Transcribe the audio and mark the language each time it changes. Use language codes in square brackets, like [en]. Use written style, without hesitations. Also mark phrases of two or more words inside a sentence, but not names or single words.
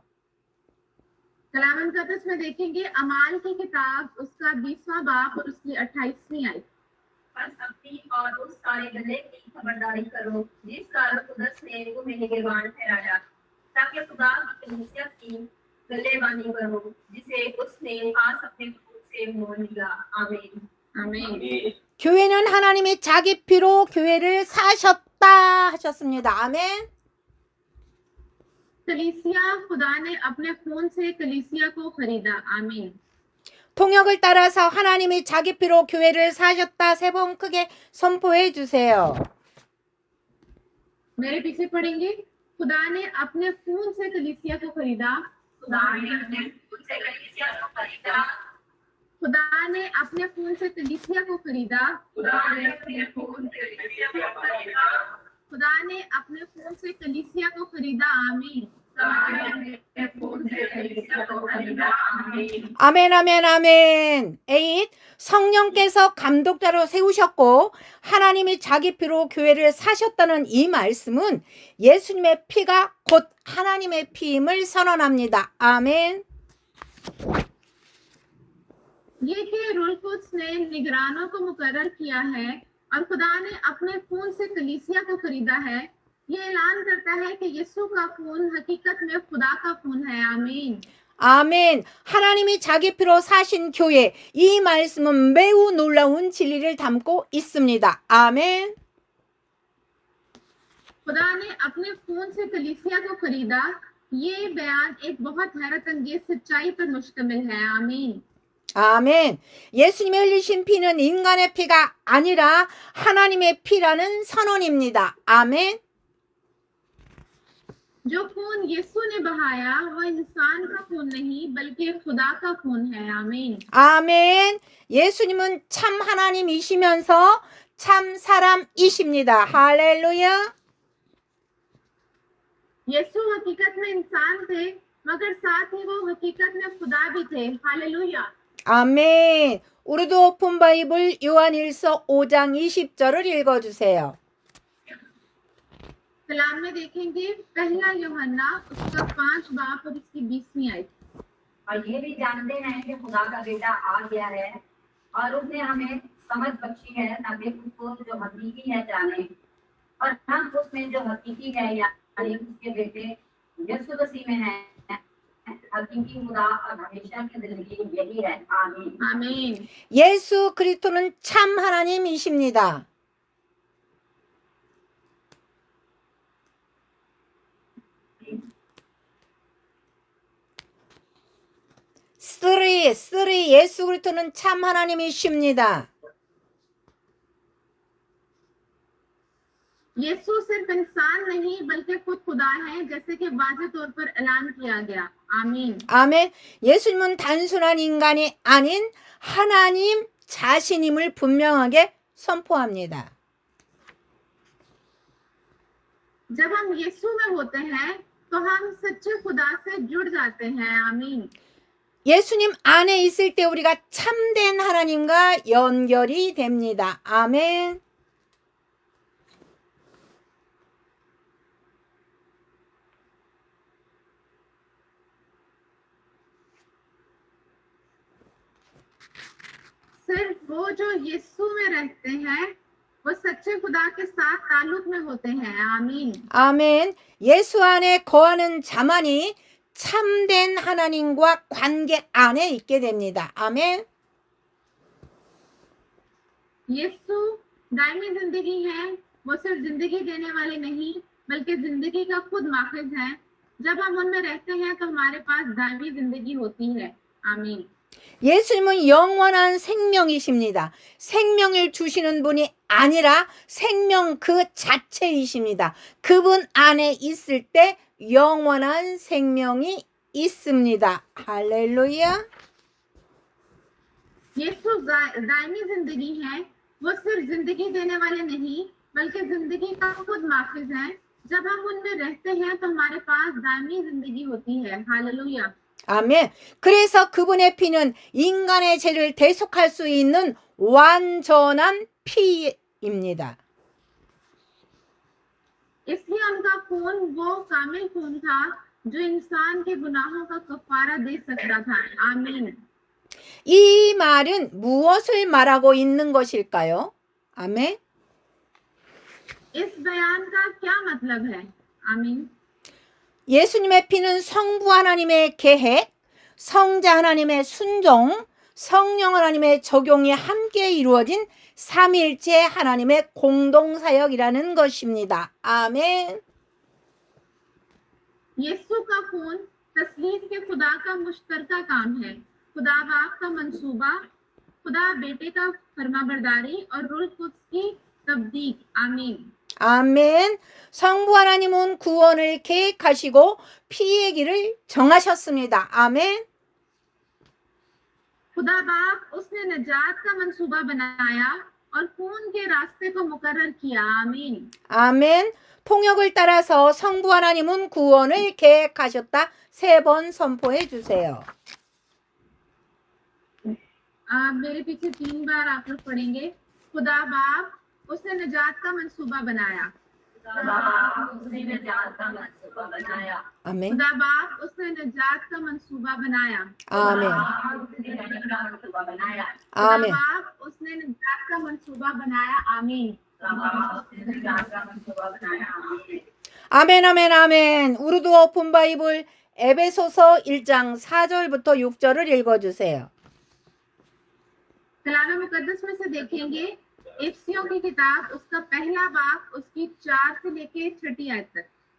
[ur] کلام مقدس میں دیکھیں گے اعمال کی کتاب اس کا 20واں باب اور اس کی 28ویں آیت. بس اپنی اور اس سارے گلے کی خبرداری کرو جس کارن قدس نے تمہیں نگہبان ٹھہرایا، تاکہ خدا کی کلیسیا کی گلےبانی کرو جسے اس نے آج اپنے خون سے مول لیا. आमीन। आमीन। [ko] 교회는 하나님이 자기 피로 교회를 사셨다 하셨습니다. 아멘. [ur] کلیسیا خدا نے اپنے خون سے کلیسیا کو خریدا. आमीन। [ko] 통역을 따라서 하나님이 자기 피로 교회를 사셨다 세 번 크게 선포해 주세요. [ur] میرے پیچھے پڑھیں گے. خدا نے اپنے خون سے کلیسیا کو خریدا. خدا نے اپنے خون سے کلیسیا کو خریدا. خدا نے اپنے خون سے کلیسیا کو خریدا. خدا نے اپنے خون سے کلیسیا کو خریدا. خدا نے اپنے خون سے کلیسیا کو خریدا. आमीन। [ko] 아멘 아멘 아멘. 8. 성령께서 감독자로 세우셨고 하나님이 자기 피로 교회를 사셨다는 이 말씀은 예수님의 피가 곧 하나님의 피임을 선언합니다. 아멘. [ur] یہ کہ رلکس نے نگرانوں کو مقرر کیا ہے اور خدا نے اپنے خون سے کلیسیا کو خریدا ہے، یہ اعلان کرتا ہے کہ یسوع کا خون حقیقت میں خدا کا خون ہے. आमीन। [ko] 아멘. 하나님이 자기 피로 사신 교회, 이 말씀은 매우 놀라운 진리를 담고 있습니다. 아멘. [ur] خدا نے اپنے خون سے کلیسیا کو خریدا، یہ بیان ایک بہت حیرت انگیز سچائی پر مشتمل ہے. आमीन। [ko] 아멘. 예수님의 흘리신 피는 인간의 피가 아니라 하나님의 피라는 선언입니다. 아멘. [ur] جو خون یسوع نے بہایا وہ انسان کا خون نہیں بلکہ خدا کا خون ہے. आमीन। [ko] 아멘. 예수님은 참 하나님이시면서 참 사람이십니다. 할렐루야. [ur] یسوع حقیقت میں انسان تھے مگر ساتھ ہی وہ حقیقت میں خدا بھی تھے. हालेलुया। [ko] 아멘. 우리도 오픈 바이블 요한일서 5장 20절을 읽어주세요. [ur] کلام میں دیکھیں گے پہلا یوحنا اس کا 5 باب اور اس کی 20ویں آیت. اور یہ بھی جانتے ہیں کہ خدا کا بیٹا آ گیا ہے اور اس نے ہمیں سمجھ بخشی ہے تاکہ اس کو جو حقیقی ہے جانے اور ہم اس میں جو حقیقی ہے یعنی اس کے بیٹے یسوع مسیح میں ہے حقیقی خدا اور ہمیشہ کی زندگی یہی ہے. आमीन। आमीन। [ko] 예수 그리스도는 참 하나님이십니다. 쓰리 예수 그리스도는 참 하나님이십니다. [ur] یسوع صرف انسان نہیں بلکہ خود خدا ہے جیسے کہ واضح طور پر اعلان کیا گیا. आमीन। [ko] 아멘. 예수님은 단순한 인간이 아닌 하나님 자신임을 분명하게 선포합니다. [ur] جب ہم یسوع میں ہوتے ہیں تو ہم سچے خدا سے جڑ جاتے ہیں. आमीन। [ko] 예수님 안에 있을 때 우리가 참된 하나님과 연결이 됩니다. 아멘. [ur] صرف وہ جو یسوع میں رہتے ہیں وہ سچے خدا کے ساتھ تعلق میں ہوتے ہیں. आमीन। [ko] 아멘. 예수 안에 거하는 자만이 참된 하나님과 관계 안에 있게 됩니다. 아멘. [ur] یسوع دائمی زندگی ہے. وہ صرف زندگی دینے والے نہیں بلکہ زندگی کا خود ماخذ ہے. جب ہم ان میں رہتے ہیں تو ہمارے پاس دائمی زندگی ہوتی ہے. आमीन। [ko] 예수님은 영원한 생명이십니다. 생명을 주시는 분이 아니라 생명 그 자체이십니다. 그분 안에 있을 때 영원한 생명이 있습니다. 할렐루야. [ur] یسوع دائمی زندگی ہے. وہ صرف زندگی دینے والے نہیں بلکہ زندگی کا خود ماخذ ہے. جب ہم ان میں رہتے ہیں تو ہمارے پاس دائمی زندگی ہوتی ہے. हालेलुया। [ko] 아멘. 그래서 그분의 피는 인간의 죄를 대속할 수 있는 완전한 피입니다. [ur] اس لیے ان کا خون وہ کامل خون تھا جو انسان کے گناہوں کا کفارہ دے سکتا تھا. आमीन। [ko] 이 말은 무엇을 말하고 있는 것일까요? 아멘. [ur] اس بیان کا کیا مطلب ہے؟ آمین. [ko] 예수님의 피는 성부 하나님의 계획, 성자 하나님의 순종, 성령 하나님의 적용이 함께 이루어진 삼일체 하나님의 공동사역이라는 것입니다. 아멘. [ur] یسوع کا خون تسلیف کے خدا کا مشترکہ کام ہے. خدا باپ کا منصوبہ، خدا بیٹے کا فرمانبرداری اور روح قدس کی تبدیق. आमीन। [ko] 아멘. 성부 하나님은 구원을 계획하시고 피의 길을 정하셨습니다. 아멘. [ur] خدا باپ اس نے نجات کا منصوبہ بنایا اور خون کے راستے کو مقرر کیا. आमीन। [ko] 아멘. 통역을 따라서 성부 하나님은 구원을 계획하셨다. 3번 선포해 주세요. [ur] میرے پیچھے 3 بار آپ لوگ پڑھیں گے. خدا باپ اس نے نجات کا منصوبہ بنایا. اس نے نجات کا منصوبہ بنایا. [ko] 아멘. [ur] خدا باپ اس نے نجات کا منصوبہ بنایا. [ko] 아멘. [ur] اس نے نجات کا منصوبہ بنایا. खुदा [ko] 아멘. [ur] باپ اس نے نجات کا منصوبہ بنایا. आमीन। اس نے نجات کا منصوبہ بنایا. आमीन। [ko] 아멘, 아멘, 아멘. 우르두 오픈 바이블 에베소서 1장 4절부터 6절을 읽어주세요. [ur] کلام مقدس میں سے دیکھیں گے افسیوں کی کتاب اس کا پہلا باب اس کی 4 سے لے کے 6 آیت تک.